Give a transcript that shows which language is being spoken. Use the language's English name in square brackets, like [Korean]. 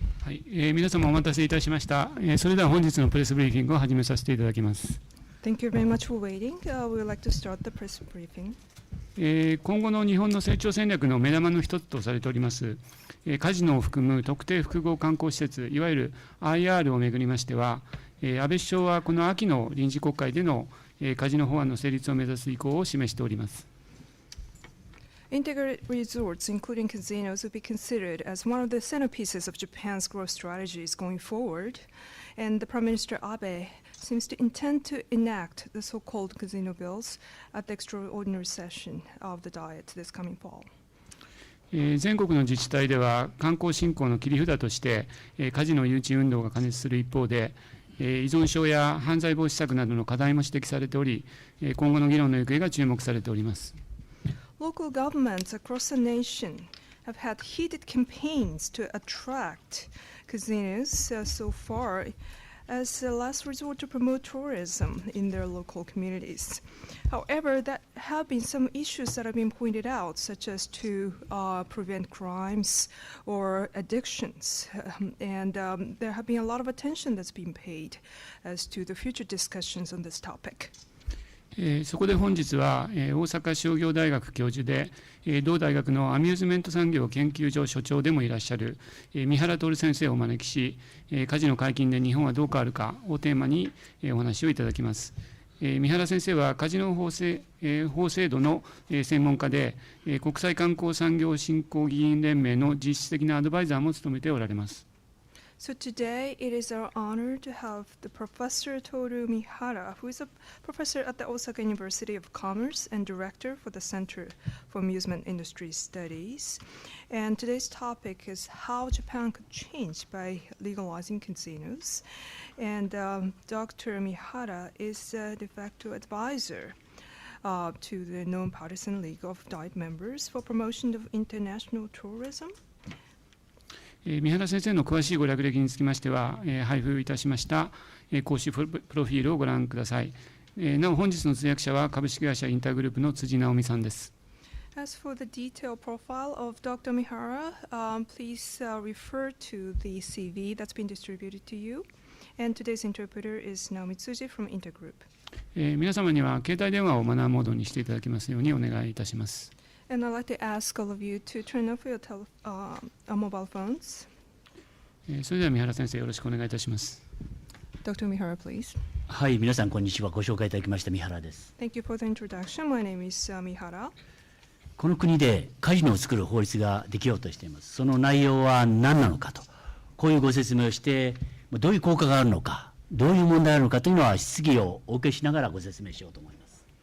[Japanese] はい、皆様お待たせいたしました。それでは本日のプレスブリーフィングを始めさせていただきます。 [English] Thank you very much for waiting. We would like to start the press briefing. [Japanese] 今後の日本の成長戦略の目玉の一つとされております、カジノを含む特定複合観光施設、いわゆる IR をめぐりましては、安倍首相はこの秋の臨時国会での、カジノ法案の成立を目指す意向を示しております。 [English] Integrated resorts, including casinos, will be considered as one of the centerpieces of Japan's growth strategies going forward. And the Prime Minister Abe seems to intend to enact the so-called casino bills at the extraordinary session of the Diet this coming fall. [Japanese] 全国の自治体では観光振興の切り札として、カジノ誘致運動が過熱する一方で、依存症や犯罪防止策などの課題も指摘されており、今後の議論の行方が注目されております。 [English] Local governments across the nation have had heated campaigns to attract casinos so far as a last resort to promote tourism in their local communities. However, there have been some issues that have been pointed out, such as to prevent crimes or addictions. And there have been a lot of attention that's been paid as to the future discussions on this topic. [Japanese] そこで本日は、大阪商業大学教授で、同大学のアミューズメント産業研究所所長でもいらっしゃる、三原徹先生をお招きし、カジノ解禁で日本はどう変わるかをテーマに、お話をいただきます。三原先生はカジノ法制度の、専門家で、国際観光産業振興議員連盟の実質的なアドバイザーも務めておられます。 [English] So today it is our honor to have the Professor Toru Mihara, who is a professor at the Osaka University of Commerce and director for the Center for Amusement Industry Studies. And today's topic is how Japan could change by legalizing casinos. And Dr. Mihara is a de facto advisor to the Non-Partisan League of Diet Members for Promotion of International Tourism. [Japanese] 三原先生の詳しいご略歴につきましては、配布いたしました、公式プロフィールをご覧ください。なお本日の通訳者は株式会社インターグループの辻直美さんです。 [English] As for the detailed profile of Dr. Mihara, please refer to the CV that's been distributed to you. And today's interpreter is Naomi Tsuji from Intergroup. [Japanese] 皆様には携帯電話をマナーモードにしていただきますようにお願いいたします。 [English] And I'd like to ask all of you to turn off your mobile phones. [Japanese] それでは三原先生よろしくお願いいたします。 [English] Dr. Mihara, please. [Japanese] はい、皆さんこんにちは。ご紹介いただきました三原です。 [English] Thank you for the introduction. My name is Mihara. [Japanese] この国でカジノを作る法律ができようとしています。その内容は何なのかと、こういうご説明をして、どういう効果があるのか、どういう問題があるのかというのは質疑をお受けしながらご説明しようと思います。